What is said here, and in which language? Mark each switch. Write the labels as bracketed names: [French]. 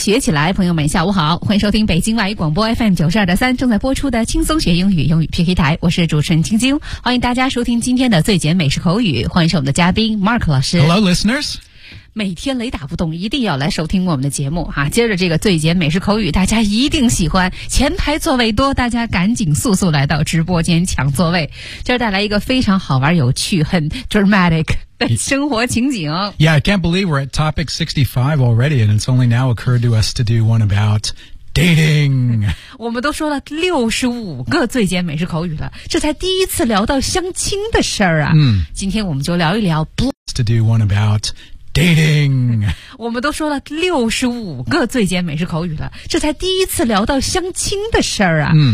[Chinese] 学起来，朋友们，下午好，欢迎收听北京外语广播 FM92.3 正在播出的轻松学英语英语 PK 台，我是主持人晶晶，欢迎大家收听今天的最简美式口语，欢迎是我们的嘉宾 Mark 老师。 [English] Hello, listeners. [Chinese] 每天雷打不动，一定要来收听我们的节目啊！接着这个最简美式口语，大家一定喜欢。前排座位多，大家赶紧速速来到直播间抢座位。这儿带来一个非常好玩、有趣、很 dramatic 的生活情景。 [English] Yeah, I can't believe we're at topic 65 already, and it's only now occurred to us to do one about dating. [Chinese] 我们都说了65个最简美式口语了，这才第一次聊到相亲的事儿啊！今天我们就聊一聊 [English] to do one about. Dating. [Chinese] 我们都说了65个最简美式口语了，这才第一次聊到相亲的事儿啊。